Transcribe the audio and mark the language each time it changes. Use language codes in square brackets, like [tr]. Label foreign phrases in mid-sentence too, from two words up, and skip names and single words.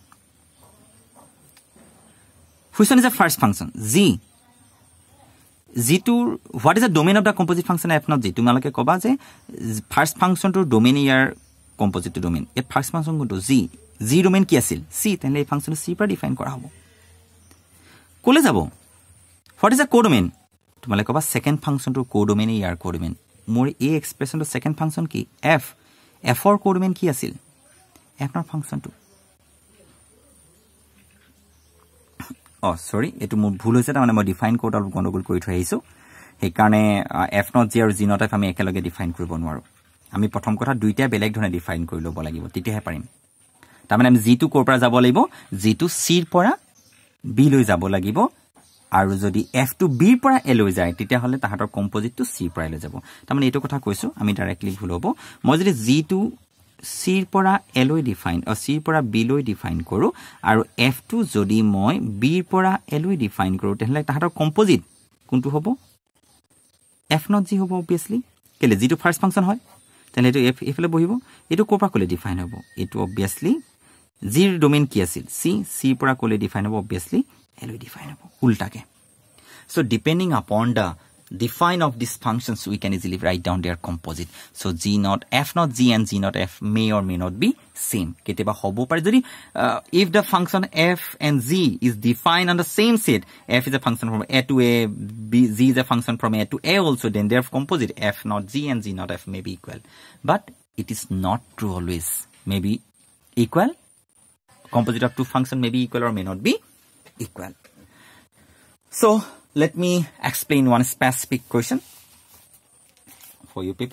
[en] Which one is the first function? G. G2, what is the domain of the composite function F naught G? [as] তোমালোকে ক'বা যে [en] first function [as] to domain here composite to domain. A [en] first function [as] to G. G domain কি আছিল? C. Then a function C par define কৰা হ'ব. ক'লৈ যাব. [en] What is the codomain? [as] তোমালোকে ক'বা [en] second function [as] to codomain here codomain. More A expression to [en] second function [as] ki F. F or codomain কি আছিল? F naught function to. [en] Oh, sorry. [as] Etu মোৰ ভুল হৈছে মানে মই ডিফাইন কোড অলপ গণ্ডগোল কৰি থৈ আহিছো সেই কাৰণে [en] f not g [as] আৰু [en] g not f [as] আমি একেলগে ডিফাইন কৰিব নোৱাৰো আমি প্ৰথম কথা দুইটা বেলেগ ধৰণে ডিফাইন কৰি ল'ব লাগিব তেতিয়াহে পাৰিম তাৰ মানে আমি g2 কোৰ পৰা যাব লাগিব g2 c ৰ পৰা b লৈ যাব লাগিব আৰু যদি f2 b ৰ পৰা a লৈ যায় তেতিয়া হলে তাহাতৰ কম্পোজিট টু c পৰা লৈ যাব তাৰ মানে এইটো কথা কৈছো আমি ডাইৰেক্টলি ভুল হ'ব মই যদি g2 C পৰা A লৈ ডিফাইন অ C পৰা B লৈ ডিফাইন কৰো আৰু F2 যদি মই B পৰা A লৈ ডিফাইন কৰো তেহলে তাহাতৰ কম্পোজিট কোনটো হ'ব F not G হ'ব obviously কেলে G to first function হয় তেনে এটো F এফলে বহিব এটো কোপা কলে ডিফাইন হ'ব এটো obviously G ৰ ডোমেইন কি আছিল C পৰা কলে ডিফাইন হ'ব obviously A লৈ ডিফাইন [en] হ'ব উল্টাকে so depending upon the define of these functions we can easily write down their composite so g not f not g and g not f may or may not be same [as] কেতিয়াবা হ'ব পাৰে যদি [en] if the function f and z is defined on the same set f is a function from a to a b z is a function from a to a also then their composite f not g and g not f may be equal but it is not true always may be equal composite of two function may be equal or may not be equal so let me explain one specific question for you people.